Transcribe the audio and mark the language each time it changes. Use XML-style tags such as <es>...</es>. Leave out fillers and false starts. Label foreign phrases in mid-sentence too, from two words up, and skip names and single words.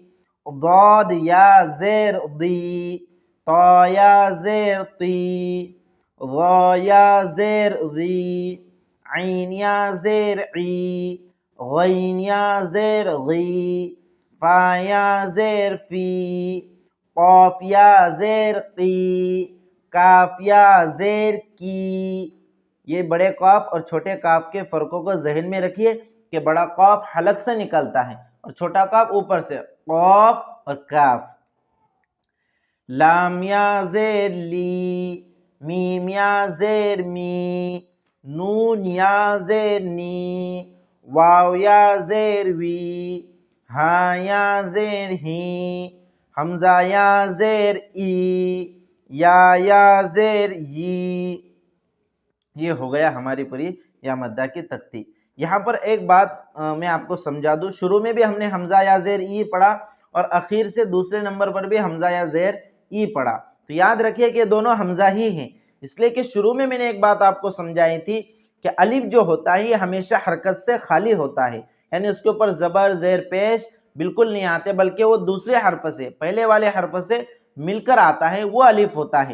<ur>ضاد یا زیر ضی، طا یا زیر طی، ظا یا زیر ضی، عین یا زیر عی، غین یا زیر غی، فا یا زیر فی، قاف یا زیر قی، کاف یا زیر کی۔ یہ بڑے قاف اور چھوٹے قاف کے فرقوں کو ذہن میں رکھیے کہ بڑا قاف حلق سے نکلتا ہے اور چھوٹا کاف اوپر سے قاف اور کاف. لام یا زیر لی، میم یا زیر می، نون یا زیر نی، واو یا زیر وی، ہا یا زیر ہی، حمزہ یا زیر ای، یا زیر ی. یہ ہو گیا ہماری پوری یا مدہ کی تختی. یہاں پر ایک بات میں آپ کو سمجھا دوں، شروع میں بھی ہم نے حمزہ یا زیر ای پڑھا اور اخیر سے دوسرے نمبر پر بھی حمزہ یا زیر ای پڑھا. تو یاد رکھیے کہ دونوں حمزہ ہی ہیں، اس لیے کہ شروع میں نے ایک بات آپ کو سمجھائی تھی کہ الف جو ہوتا ہے یہ ہمیشہ حرکت سے خالی ہوتا ہے، یعنی اس کے اوپر زبر زیر پیش بالکل نہیں آتے، بلکہ وہ دوسرے حرف سے، پہلے والے حرف سے مل کر آتا ہے، وہ الف ہوتا ہے.</ur>